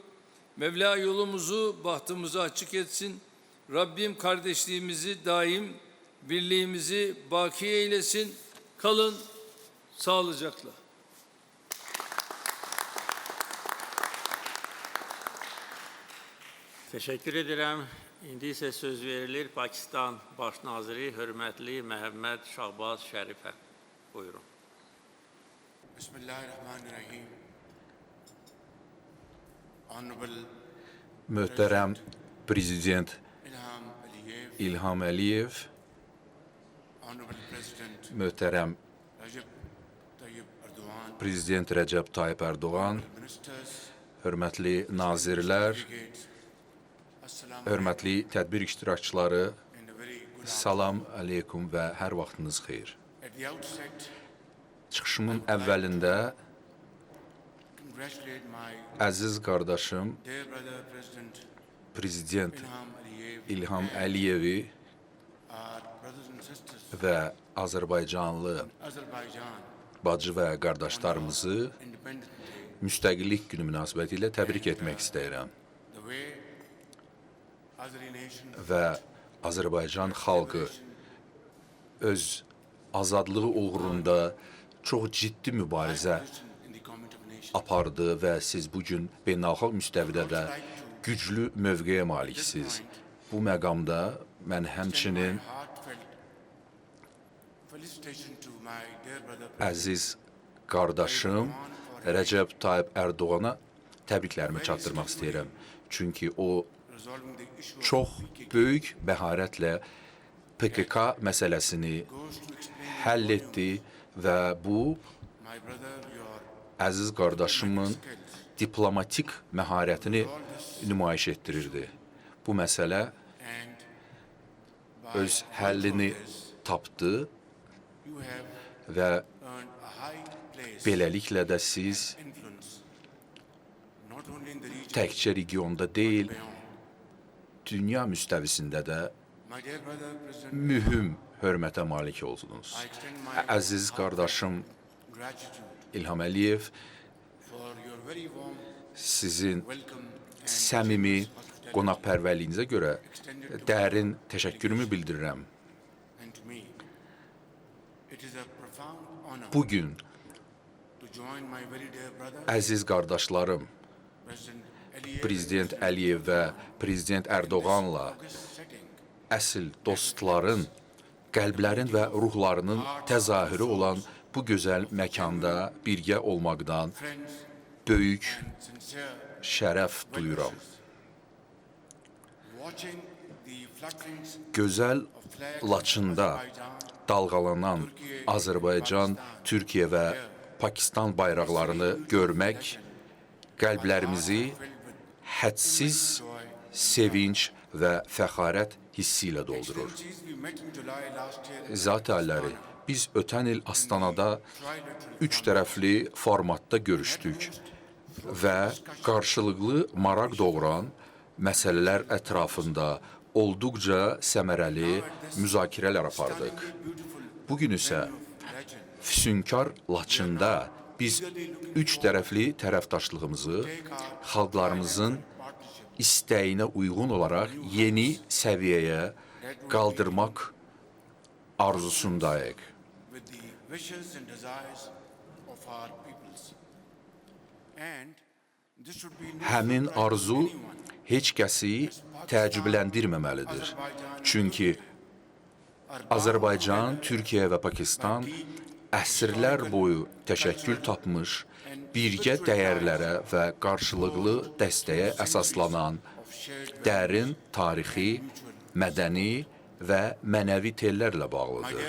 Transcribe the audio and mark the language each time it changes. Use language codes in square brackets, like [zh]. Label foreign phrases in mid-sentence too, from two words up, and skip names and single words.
[tr] Mevla yolumuzu, bahtımızı açık etsin. Rabbim kardeşliğimizi daim, birliğimizi baki eylesin. Kalın sağlıcakla. Teşekkür ederim. [az] İndi isə söz verilir Pakistan Baş Naziri Hörmətli Məhəmməd Şahbaz Şərifə. Buyurun. [ar] Bismillahirrahmanirrahim. [en] Honorable [az] Möhtərəm Prezident İlham Aliyev, İlham Əliyev, [en] Honorable President [az] möhtərəm Recep Tayyip Erdogan, Prezident Rəcəb Tayyip Ərdoğan, [en] Ministers, [az] hörmətli nazirlər, [en] Delegates, Assalamu [az] hörmətli tədbir iştirakçıları, [en] and a very good [az] salam aleykum və hər vaxtınız xeyir. [en] At the outset, [az] Çıxışımın əvvəlində [en] congratulate my [az] əziz qardaşım [en] dear brother President [az] Prezident [en] İlham Aliyev, [az] İlham Əliyevi [en] our brothers and sisters, [az] və Azərbaycanlı [en] Azerbaijan, [az] bacı və qardaşlarımızı [en] Independence Day, [az] Müstəqillik Günü münasibətilə təbrik etmək istəyirəm [en] the way Azeri nation [az] və Azərbaycan xalqı öz azadlığı uğrunda çox ciddi mübarizə [en] in the Committee of Nations. [az] apardı və siz bugün beynəlxalq müstəvidə də güclü mövqeyə maliksiniz. Bu məqamda mən həmçinin [en] My heartfelt felicitation to my dear brother [az] əziz qardaşım Rəcəb Tayyip Ərdoğana təbriklərimi çatdırmaq istəyirəm. Çünki o [en] resolving the issue [az] çox böyük məharətlə PKK məsələsini [en] goes to explain [az] həll etdi və bu [en] my brother your [az] əziz qardaşımın diplomatik məharətini nümayiş etdirirdi. Bu məsələ [en] and by [az] öz həllini tapdı [en] you have [az] və [en] earned a high place [az] beləliklə də siz [en] influence not only in the region [az] təkcə regionda deyil, [en] beyond. [az] dünya müstəvisində də [en] My dear brother President, [az] mühüm hörmətə malik oldunuz. [en] I extend my [az] Əziz qardaşım [en] gratitude [az] İlham Əliyev, [en] for your very warm [az] sizin [en] welcome and [az] səmimi [en] generous hospitality. [az] qonaqpərvərliyinizə görə dərin təşəkkürümü bildirirəm. [en] And to me, it is a profound honor [az] Bu gün [en] to join my very dear brother, [az] əziz qardaşlarım [en] President Aliyev, [az] Prezident Əliyev və Prezident Ərdoğanla [en] August setting, [az] əsl dostların, qəlblərin və ruhlarının təzahürü olan bu gözəl məkanda birgə olmaqdan [en] friends [az] böyük [en] and sincere [az] şərəf duyuram. [en] watching the flutterings [az] Gözəl [en] of flags of [az] Laçında [en] Azerbaijan, [az] dalğalanan Azərbaycan, Türkiyə və Pakistan bayraqlarını görmək qəlblərimizi hədsiz sevinç və fəxarət hissi ilə doldurur. [en] Excellencies, we met in July last year [az] Zat əlləri, biz ötən il Astanada [en] trilateral [az] üç tərəfli formatda görüşdük və qarşılıqlı maraq doğuran məsələlər ətrafında olduqca səmərəli müzakirələr apardıq. Bugün isə füsunkar Laçında biz üç tərəfli tərəfdaşlığımızı xalqlarımızın istəyinə uyğun olaraq yeni səviyyəyə qaldırmaq arzusundayıq. [en] with the wishes and desires of our peoples. And this should be no [az] Həmin [en] surprise to [az] arzu [en] anyone. [az] heç kəsi təəccübləndirməməlidir. Çünki Azərbaycan, Türkiyə və Pakistan əsrlər boyu təşəkkül tapmış, birgə dəyərlərə və qarşılıqlı dəstəyə əsaslanan dərin tarixi, mədəni və mənəvi tellərlə bağlıdır.